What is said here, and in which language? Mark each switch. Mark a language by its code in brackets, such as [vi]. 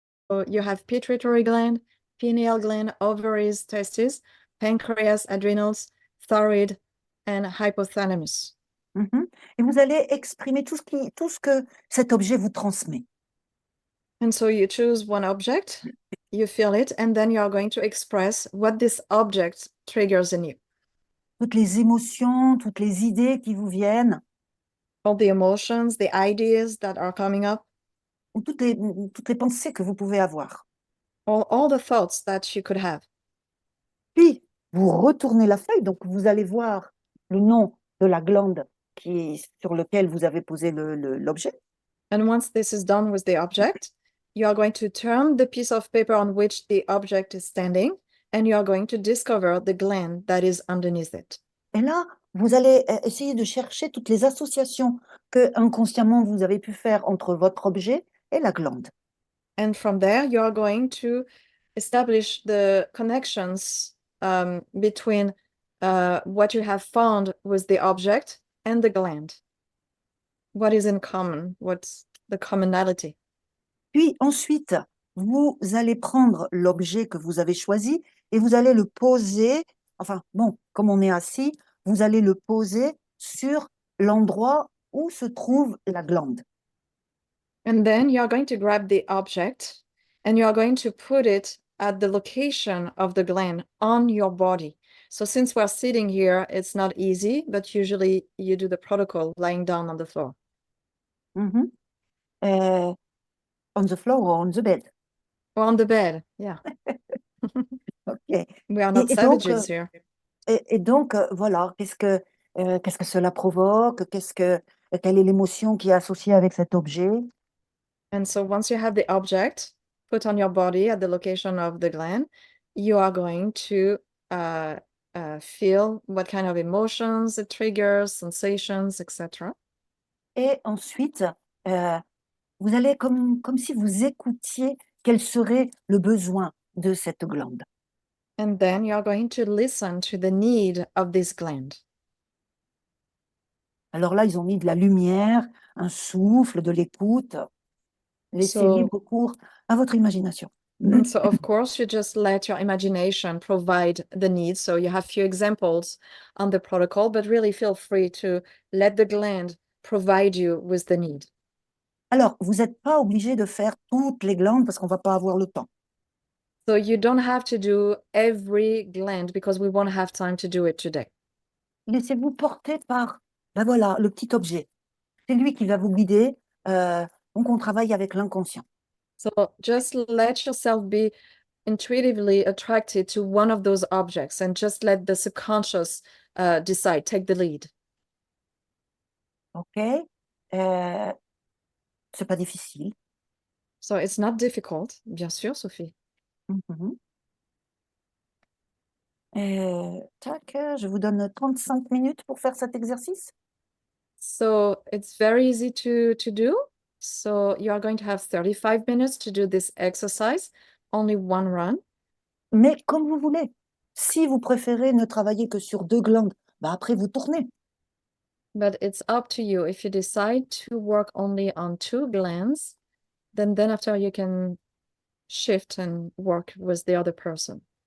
[en] So you have pituitary gland, pineal gland, ovaries, testes, pancreas, adrenals, thyroid, and hypothalamus. Mhm. [fr] Et vous allez exprimer tout ce que cet objet vous transmet. [en] And so you choose one object, you feel it, and then you are going to express what this object triggers in you. [fr] Toutes les émotions, toutes les idées qui vous viennent, [en] All the emotions, the ideas that are coming up, [fr] ou toutes les pensées que vous pouvez avoir. [en] all the thoughts that you could have. [fr] Puis, vous retournez la feuille, donc vous allez voir le nom de la glande sur lequel vous avez posé l'objet. [en] And once this is done with the object, you are going to turn the piece of paper on which the object is standing, and you are going to discover the gland that is underneath it. [fr] Et là, vous allez essayer de chercher toutes les associations que inconsciemment vous avez pu faire entre votre objet et la glande. [en] And from there, you are going to establish the connections between what you have found with the object and the gland. What is in common? What's the commonality? [fr] Puis ensuite, vous allez prendre l'objet que vous avez choisi et vous allez le poser, enfin bon, comme on est assis, vous allez le poser sur l'endroit où se trouve la glande. [en] And then you are going to grab the object and you are going to put it at the location of the gland on your body. So since we're sitting here, it's not easy, but usually you do the protocol lying down on the floor. Mhm. On the floor or on the bed. Or on the bed, yeah. Ok. We are not [fr] Et donc, [en] savages here. [fr] voilà, qu'est-ce que cela provoque? Quelle est l'émotion qui est associée avec cet objet? [en] And so once you have the object put on your body at the location of the gland, you are going to feel what kind of emotions it triggers, sensations, etc. [fr] Et ensuite, vous allez comme si vous écoutiez quel serait le besoin de cette glande. [en] And then you are going to listen to the need of this gland. [fr] Alors là, ils ont mis de la lumière, un souffle, de l'écoute. Laissez [en] So, [fr] libre cours à votre imagination. [en] so of course, you just let your imagination provide the need. So you have few examples on the protocol, but really feel free to let the gland provide you with the need. [fr] Alors, vous n'êtes pas obligé de faire toutes les glandes parce qu'on ne va pas avoir le temps. [en] So you don't have to do every gland because we won't have time to do it today. [fr] Laissez-vous porter par, ben voilà, le petit objet. C'est lui qui va vous guider. Donc, on travaille avec l'inconscient. [en] So just let yourself be intuitively attracted to one of those objects and just let the subconscious decide, take the lead. OK? [fr] C'est pas difficile. [en] So it's not difficult, [fr] bien sûr, [en] Sophie. Mhm. [fr] Tac, je vous donne 35 minutes pour faire cet exercice. [en] So it's very easy to do. So you are going to have 35 minutes to do this exercise, only one run. [fr] Mais comme vous voulez. Si vous préférez ne travailler que sur 2 glandes, bah après vous tournez. [en] But it's up to you. If you decide to work only on 2 glands, then after you can shift and work with the other person.